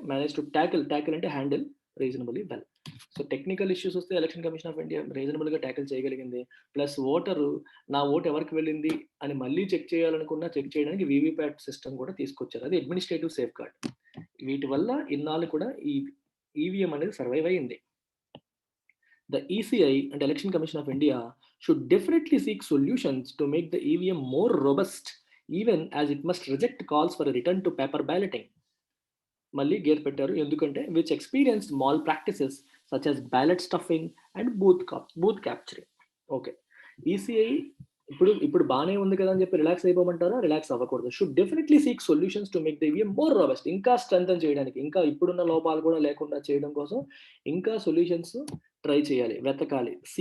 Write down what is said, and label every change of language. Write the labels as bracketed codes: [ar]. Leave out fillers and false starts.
[en] manage to tackle [te] అంటే handle reasonably well. So, technical issues వస్తే election commission of India రీజనబుల్‌గా tackle చేయగలిగింది. Plus నా ఓటు ఎవరికి వెళ్ళింది అని మళ్ళీ చెక్ చేయాలనుకున్నా చెక్ చేయడానికి వీవీప్యాట్ సిస్టమ్ కూడా తీసుకొచ్చారు. అది అడ్మినిస్ట్రేటివ్ సేఫ్‌గార్డ్. వీటి వల్ల ఇన్నాళ్ళు కూడా ఈ ఈవీఎం అనేది సర్వైవ్ అయింది. [en] The ECI and Election Commission of India should definitely seek solutions to make the EVM more robust, even as it must reject calls for a return to paper balloting. [te] మళ్ళీ gear పెట్టారు. [en] ఎందుకంటే which experienced malpractices such as ballot stuffing and booth capturing. Okay. [te] ECI ఇప్పుడు బానే ఉంది కదా అని చెప్పి relax అయిపోమంటారా? Relax అవ్వకూడదు. [en] Should definitely seek solutions to make the EVM more robust. [te] ఇంకా స్ట్రెంథెన్ చేయడానికి, ఇంకా ఇప్పుడున్న లోపాలు కూడా లేకుండా చేయడం కోసం ఇంకా సొల్యూషన్స్ ట్రై చేయాలి, వెతకాలి.